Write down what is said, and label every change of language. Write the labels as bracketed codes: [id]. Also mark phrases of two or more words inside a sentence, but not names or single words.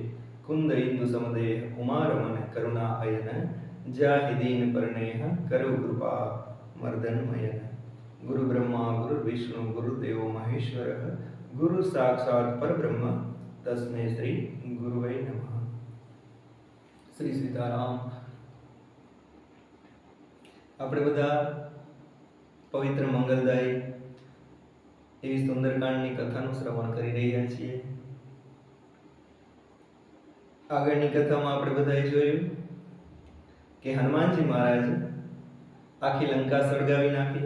[awa] कुन्द इंदुसमदेह उमारमण करुणा अयन जाहिदीन परनेह करु कृपा मर्दनमयन। [sa] गुरु ब्रह्मा गुरु विष्णु गुरुदेव महेश्वर गुरु साक्षात परब्रह्म तस्मै श्री गुरुवे नमः। श्री सीताराम। [gu] આપણે બધા પવિત્ર મંગલદાયી એવી સુંદરકાંડની કથાનું શ્રવણ કરી રહ્યા છીએ। આગળની કથામાં આપણે બધાએ જોયું કે હનુમાનજી મહારાજ આખી લંકા સળગાવી નાખી।